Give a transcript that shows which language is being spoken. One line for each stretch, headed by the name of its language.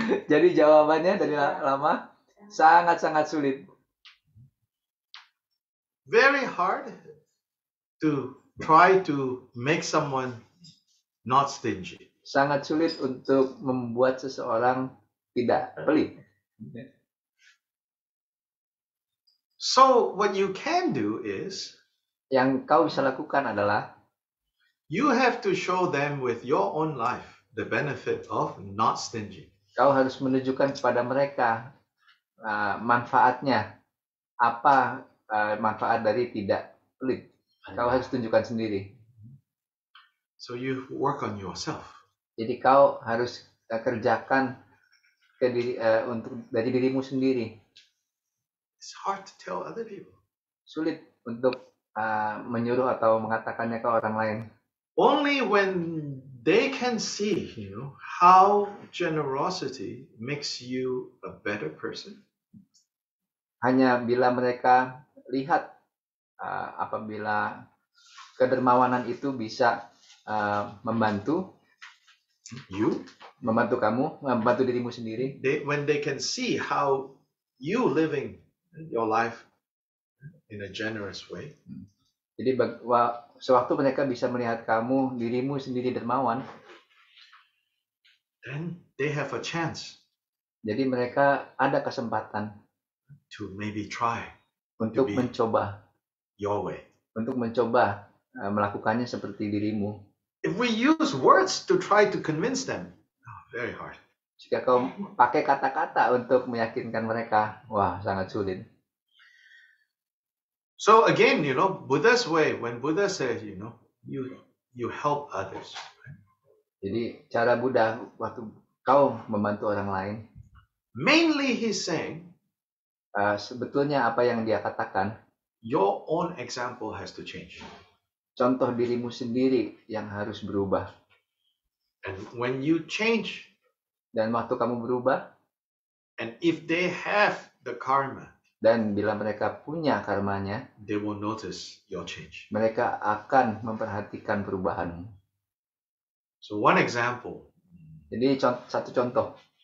Indonesian: Jadi jawabannya dari Lama sangat sulit.
English: Very hard to try to make someone not stingy.
Indonesian: Sangat sulit untuk membuat seseorang tidak pelit.
English: So what you can do is
Indonesian: Yang kau bisa lakukan adalah
English: you have to show them with your own life the benefit of not stingy.
Indonesian: kau harus menunjukkan kepada mereka manfaatnya. Apa manfaat dari tidak pelit? Kau harus tunjukkan sendiri.
English: So you work on yourself.
Indonesian: Jadi kau harus kerjakan dari dirimu sendiri.
English: It's hard to tell other people.
Indonesian: Sulit untuk menyuruh atau mengatakannya ke orang lain.
English: Only when they can see, how generosity makes you a better person.
Indonesian: Hanya bila mereka lihat apabila kedermawanan itu bisa membantu kamu, membantu dirimu sendiri.
English: When they can see how you living your life in a generous way.
Indonesian: Jadi sewaktu mereka bisa melihat kamu, dirimu sendiri dermawan,
English: then they have a chance.
Indonesian: Jadi mereka ada kesempatan
English: to maybe try
Indonesian: untuk
English: be
Indonesian: mencoba,
English: your way.
Indonesian: Melakukannya seperti dirimu.
English: If we use words to try to convince them, very hard.
Indonesian: Jika kau pakai kata-kata untuk meyakinkan mereka, wah sangat sulit.
English: So again, Buddha's way, when Buddha says, you help others.
Indonesian: Jadi cara Buddha waktu kau membantu orang lain,
English: Mainly he's saying,
Indonesian: sebetulnya apa yang dia katakan,
English: your own example has to change.
Indonesian: contoh dirimu sendiri yang harus berubah.
English: And when you change,
Indonesian: Dan waktu kamu berubah,
English: and if they have the karma,
Indonesian: dan bila mereka punya karmanya,
English: they will notice your change.
Indonesian: mereka akan memperhatikan perubahanmu.
English: So one example,
Indonesian: Jadi satu contoh,